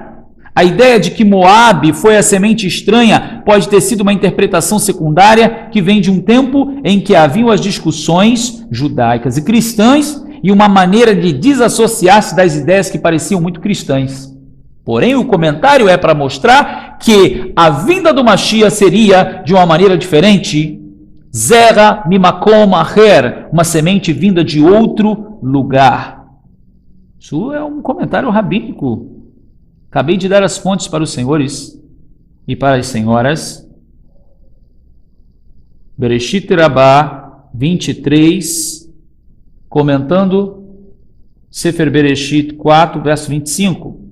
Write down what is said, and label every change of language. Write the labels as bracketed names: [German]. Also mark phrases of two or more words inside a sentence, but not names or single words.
[Portuguese] A ideia de que Moabe foi a semente estranha pode ter sido uma interpretação secundária que vem de um tempo em que haviam as discussões judaicas e cristãs e uma maneira de desassociar-se das ideias que pareciam muito cristãs. Porém, o comentário é para mostrar que a vinda do Mashiach seria de uma maneira diferente. [Hebrew] זרע ממקום אחר, [Portuguese] uma semente vinda de outro lugar. Isso é um comentário rabínico. Acabei de dar as fontes para os senhores e para as senhoras. Bereshit Rabbah 23, comentando Sefer Bereshit 4, verso 25.